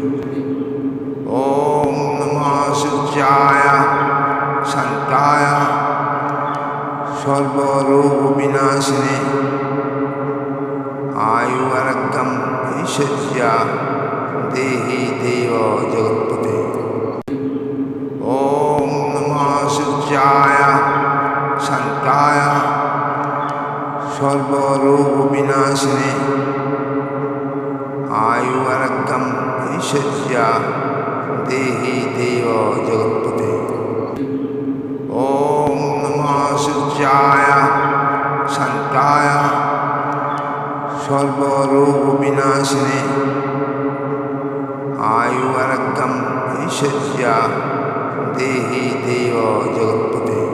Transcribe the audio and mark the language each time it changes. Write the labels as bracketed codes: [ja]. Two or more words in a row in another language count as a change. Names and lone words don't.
[sa] ওম নমঃ সূর্যায় শান্তায় সর্বরোগ বিনাশিনে আয়ু আরোগ্যম ঐশ্বর্যা দেহি দেব জগৎপতে। ওম নমঃ সূর্যায় শান্তায় সর্বরোগ বিনাশিনে आयु आरोग्यम ऐश्वर्या देहि देव जगत्पते। ओम नमः सूर्याय शांताय सर्वरोग विनाशिने आयु आरोग्यम ऐश्वर्या देहि देव जगत्पते।